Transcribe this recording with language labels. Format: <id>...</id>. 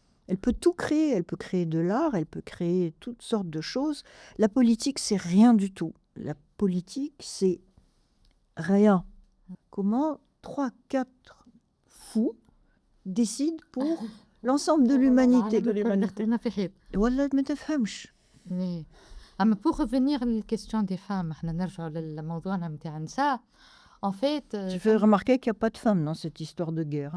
<fr>Elle peut tout créer, elle peut créer de l'art, elle peut créer toutes sortes de choses. La politique, c'est rien du tout. La politique, c'est rien. Comment 3-4 fous décident pour l'ensemble de l'humanité.</fr> <ar>Wallah, ما تفهمش. أما</ar> <fr>pour revenir à la question des femmes,</fr> <ar>احنا نرجعوا للموضوعنا متاع النساء.</ar> <fr>En fait, tu fais remarquer qu'il n'y a pas de femmes dans cette histoire de guerre.</fr>